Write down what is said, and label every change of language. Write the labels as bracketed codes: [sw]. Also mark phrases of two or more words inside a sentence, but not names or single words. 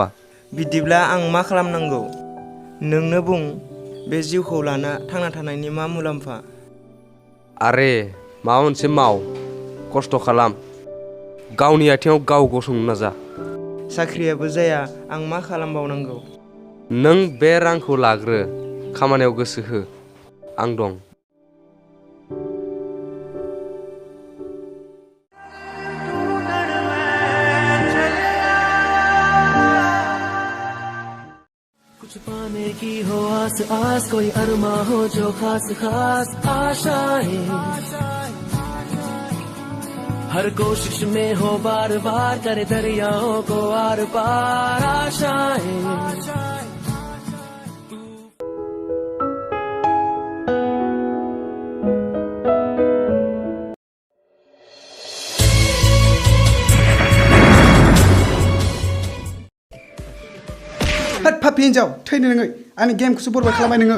[brx] बिदिब्ला आं मा खालामनांगौ नोंनो बुं बे जिउखौ लाना थांना थानायनि मा मुलाम्फा आरे माबा मोनसे माव खस्थ' खालाम गावनि आथिङाव गाव गसंनो नाजा साख्रियाबो जाया आं मा खालामबावनांगौ नों बे रांखौ लाग्रो खामानियाव गोसो हो आं दं [hi] कुछ पाने की हो आस आस कोई अरमा हो जो खास खास आशाएं हर कोशिश में हो बार बार करे दरियाओं को आर पार आशाएं [brx] होद फापि हिन्जाव थैनो नोङो आंनि गेमखौसो बरबाद खालामबाय नोङो